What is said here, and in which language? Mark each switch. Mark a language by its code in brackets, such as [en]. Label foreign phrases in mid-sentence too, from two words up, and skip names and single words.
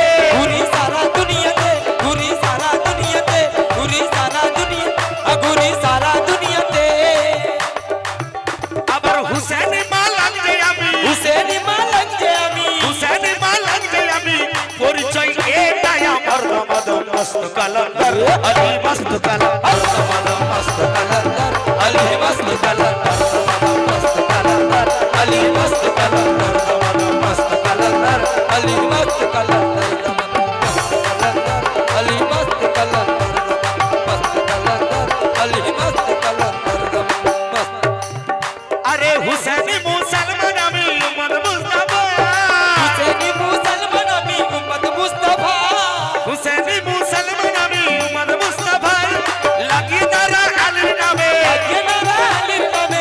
[bn] ঘুরি সারা দুনিয়াতে ঘুরি সারা দুনিয়াতে ঘুরি সারা দুনিয়া ঘুরি সারা দুনিয়াতে আবার হুসেনি মালাঙ্গে আমি হুসেনি মালাক যে আমি হুসেনি মালাঙ্গে আমি পরিচয় এটাই আমার [ur] رمضان مست قلندر علی مست قلندر رمضان مست قلندر علی مست قلندر مست قلندر علی مست قلندر مست قلندر علی مست قلندر مست قلندر علی مست قلندر مست قلندر علی مست قلندر مست [bn] আরে হুসেনি মুসলমান আমি উম্মত মুস্তাফা হুসেনি মুসলমান আমি উম্মত মুস্তাফা হুসেনি মুসলমান আমি উম্মত মুস্তাফা লাগি দারা আলীর নামে আলীর নামে